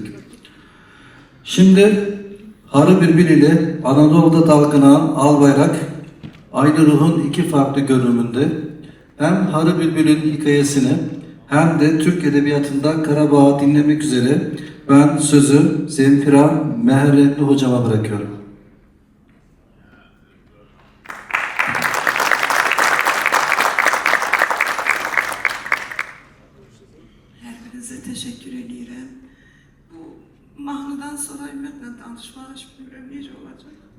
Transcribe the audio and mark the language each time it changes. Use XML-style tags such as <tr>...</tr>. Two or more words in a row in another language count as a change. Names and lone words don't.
<tr>Şimdi Arı bülbül ile Anadolu'da dalgalanan Albayrak aynı ruhun iki farklı görünümünde hem Arı bülbülün hikayesini hem de Türk Edebiyatı'nda Karabağ'ı dinlemek üzere ben sözü Zemfira Meherretli hocama bırakıyorum.</tr> <az>Hər birinizə təşəkkür edirəm. Bu mahnıdan sonra ümumiyyətlə danışmağa heç bilmirəm necə olacaq.</az>